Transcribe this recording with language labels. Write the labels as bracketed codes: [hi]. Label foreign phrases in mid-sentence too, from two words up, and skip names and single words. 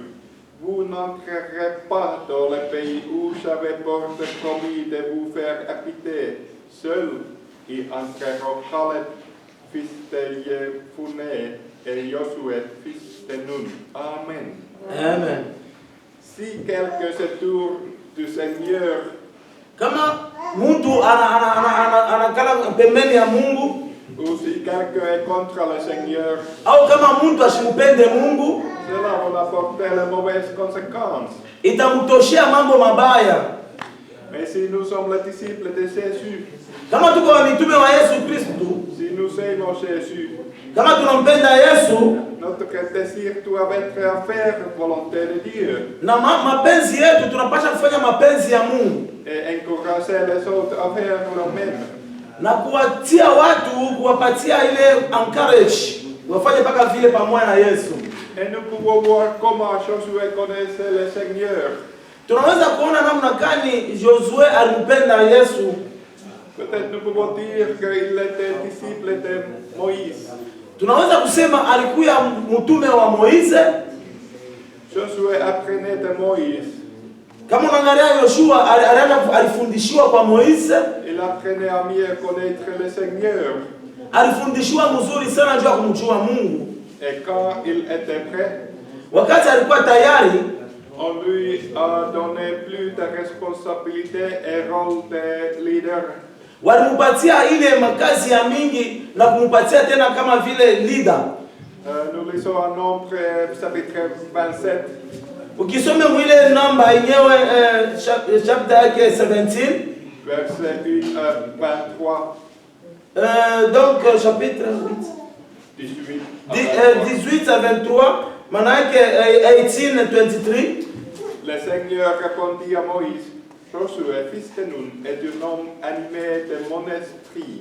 [fr] Vous n'entrerez pas dans le pays où j'avais promis de vous faire habiter. Seul y entreront Caleb, fils de Jephunneh, et Josué, fils de Nun. Amen. Amen. Si quelqu'un se tourne du Seigneur, [sw] Kama mtu anakala pembeni ya Mungu, [fr] ou si quelqu'un est contre le Seigneur, [sw] au kama mtu asimupende Mungu, [fr] cela va apporter les mauvaises conséquences. [sw] itamtoshia mambo mabaya. [fr] Mais si nous sommes les disciples de Jésus, [sw] Kama tuko wa mitume wa Yesu Kristo, [fr] si nous aimons Jésus, [sw] kama tunampenda Yesu, [fr] notre désir doit être à faire la volonté de Dieu [sw] na mapenzi yetu tunapasha kufanya mapenzi ya Mungu [fr] et encourager les autres à faire le même. [sw] na kuwatia watu, kuwapatia ile encourage wafanye mpaka vile pamoja na Yesu. [fr] Et nous pouvons voir comment Josué connaissait le Seigneur. [sw] Tunaweza kuona namna gani Josué alimpenda Yesu. [fr] Peut-être nous pouvons dire qu'il était disciple de Moïse. [sw] Tunaweza kusema alikuwa mtume wa Moize. [fr] Josué apprenait de Moïse. [sw] Kama unaangalia Yoshua alifundishiwa kwa Moize. [fr] Il apprenait à mieux connaître le Seigneur. [sw] Alifundishiwa mzuri sana juu ya kumjua Mungu. [fr] Et quand il était prêt, [sw] Wakati alikuwa tayari, [fr] on lui a donné plus de responsabilités et rôle de leader. [sw] walimpatia ile makazi ya mingi na kumpatia tena kama vile leader. [fr] Nous lisons en Nombre chapitre 27. [sw] Ukisome mwile namba yenyewe chapter yake 17, [fr] Verset 1 à 23. donc chapitre 18 18 à 23, manake 18 23. Le Seigneur répondit à Moïse, Josué, fils de Nun, est un homme animé de mon esprit.